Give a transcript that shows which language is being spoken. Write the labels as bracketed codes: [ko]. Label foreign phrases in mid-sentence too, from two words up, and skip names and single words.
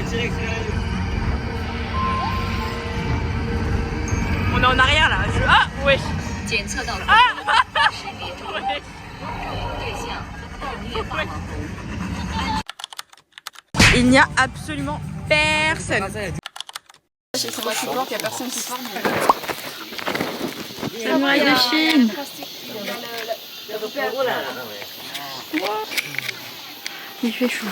[fr] On est en arrière là. Ah ouais. [zh] 检测到识别中，对象暴虐霸王龙。 [fr] Il n'y a absolument personne. La muraille de Chine. Il fait chaud.